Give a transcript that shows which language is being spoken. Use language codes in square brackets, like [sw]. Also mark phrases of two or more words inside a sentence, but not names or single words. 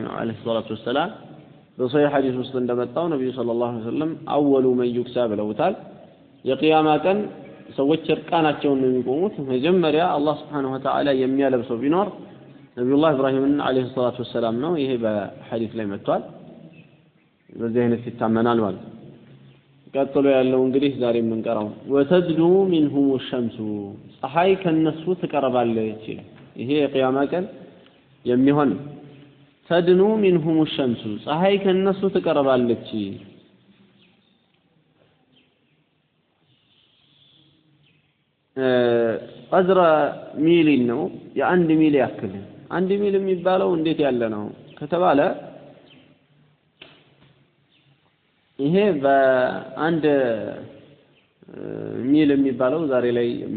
[ar] عليه الصلاة والسلام [am] በሶሒህ ሐዲስ ውስጥ እንደመጣው ነብዩ [ar] صلى الله عليه وسلم أول من يكسى [am] ብለውታል የቂያማ ቀን ሰዎች እርቃናቸውን ነው የሚቆሙት መጀመሪያ አላህ [ar] سبحانه وتعالى [am] የሚያለብሰው ቢኖር ነብዩላህ ኢብራሂም [ar] عليه الصلاة والسلام [am] ነው ይሄ በሐዲስ ላይ መጥቷል በዚህ አይነት ይታመናል ማለት ቀጥሎ ያለው እንግዲህ ዛሬ የምንቀራው [ar] وتدنو منهم الشمس [am] ፀሐይ ከነሱ ትቀርባለች ይሄ የቂያማ ቀን የሚሆን [ar] تدنو منهم الشمس [am] ፀሐይ ከነሱ ትቀርባለች [ar] قدر ميل [am] ነው የአንድ ሚል ያክል አንድ ሚል የሚባለው እንዴት ያለ ነው ከተባለ ይሄ በአንድ ሚል የሚባለው ዛሬ ላይ